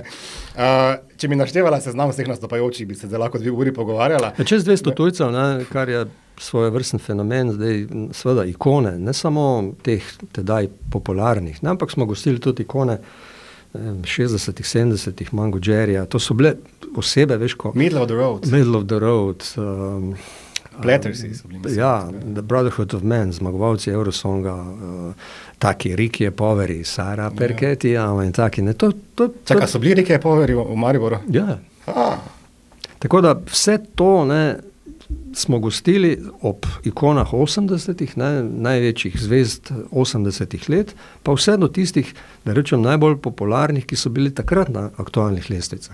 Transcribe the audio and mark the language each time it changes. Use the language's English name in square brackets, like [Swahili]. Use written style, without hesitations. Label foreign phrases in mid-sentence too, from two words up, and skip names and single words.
[Slovenian] Če mi naštevala seznam vseh nastopajočih, bi se zdaj lahko 2 uri pogovarjala. Čez 200 tujcev, ne, kar je svojevrsten fenomen, zdaj seveda ikone, ne samo teh tedaj popularnih, ne, ampak smo gostili tudi ikone 60-ih, 70-ih, Mango Jerryja, to so bile osebe, veš, ko... Middle of the road. Middle of the road. Plattersi so bili. Ja, The Brotherhood of Man, zmagovalci Eurosonga, taki Ricky Poveri, Sara Perchetti, in taki. Ne, Čaka, so bili Ricky Poveri v Mariboru? Ja. Tako da vse to, ne, smo gostili ob ikonah 80-ih, največjih zvezd 80-ih let, pa vse do tistih, da rečem, najbolj popularnih, ki so bili takrat na aktualnih lestvicah.